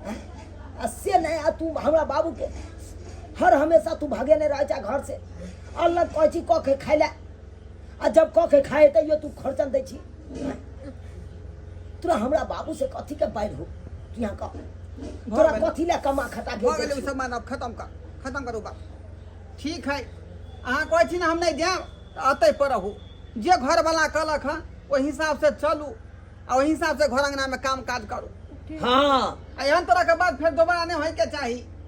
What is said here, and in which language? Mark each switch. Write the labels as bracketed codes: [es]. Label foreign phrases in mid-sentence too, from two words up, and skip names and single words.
[mai] आ से नहीं, आ तू हमरा बाबू के हर हमेशा तू भागे नहीं रह जा घर से। अलग कोई चीज कह के खाए ले, आ जब कह के खाए तैयो तू खर्चन दे छी। तोरा हमरा बाबू से कथी के बैर हो? तू यहाँ कह तोरा कथी ले कमा खटा के हो गेलै उ सब मानब, खत्म करू बात। ठीक है, अहाँ कहै छी ना हम नहीं देब तऽ अतै पर रहू। जे घर वाला कहलक हँ ओहि हिसाब से चलू, आ ओहि हिसाब से घर अंगना में काम काज करू। हाँ आ एहन तरह के बात फिर दोबारा नहीं होय के चाही।